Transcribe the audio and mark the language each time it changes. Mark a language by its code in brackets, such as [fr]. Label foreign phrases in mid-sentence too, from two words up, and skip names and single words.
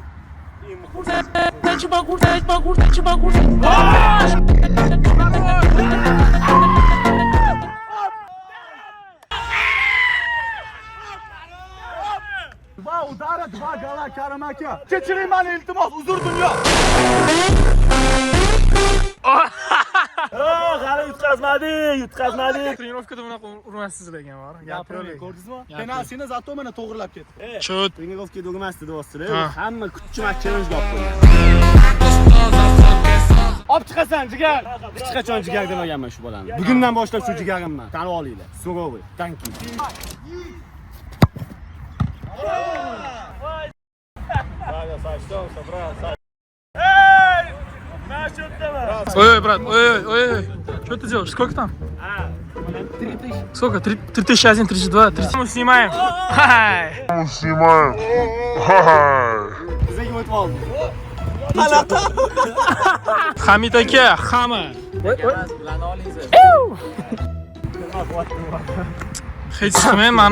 [ru] Два удара, два гола, [uz] Karim aka. Kechiring meni iltimos, uzr dunyo. G'alaba yutqazmadi. Trenirovkada bunaqa urmassiz degan bor. Gapiring, ko'rdingizmi? Penaltini zato mana to'g'rilab ketdi. Chut. Trenirovkada urmasdi do'stlar. Hamma kutchi-makchimiz gap qo'ygan. Olib chiqasan jigar. Hech qachon jigar demaganman shu bolani. Bugundan boshlab shu jigarimman. Tanib olinglar. Surovoy, tanki. [ru] Ой, брат, ой. Что ты делаешь? Сколько там? 3000. Сколько? 3001, 32, 30. Мы снимаем. Хай. Снимаем. Ха-ха. [uz] Bizga o'tib oldi. Hamid aka, hamma. Hech qilmayman mana.